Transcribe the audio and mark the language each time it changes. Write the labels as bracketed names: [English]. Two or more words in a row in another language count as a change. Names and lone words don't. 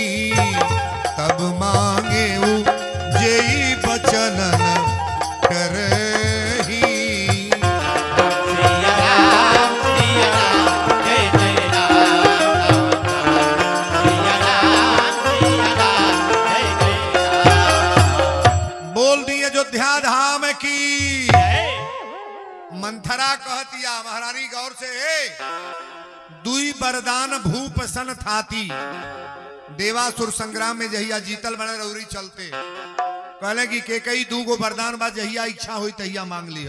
[Awadhi] तब मांगे जय बचनन करही। [Bhojpuri] सिया राम जय जय राम राम राम। सिया राम जय जय राम। बोल दी अयोध्या धाम की। जय। मंथरा कहतिया महारानी [Awadhi] गौर से दुई बरदान भूप सन थाती। [Bhojpuri] देवासुर संग्राम में जहिया जीतल बने रौरी चलते कहले कि के कई दूगो वरदान बा, जहिया इच्छा हुई तहिया मांग लिया।